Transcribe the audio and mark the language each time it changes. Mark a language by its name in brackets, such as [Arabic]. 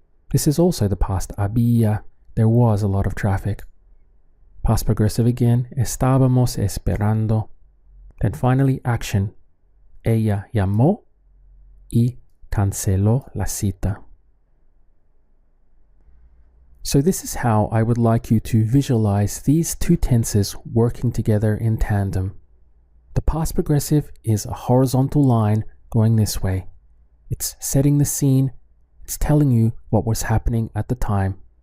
[English] This is also the past había, there was a lot of traffic. Past progressive again, [Spanish] estábamos esperando. [English] Then finally action, [Spanish] ella llamó y canceló la cita. [English] So this is how I would like you to visualize these two tenses working together in tandem. The past progressive is a horizontal line going this way. It's setting the scene. It's telling you what was happening at the time.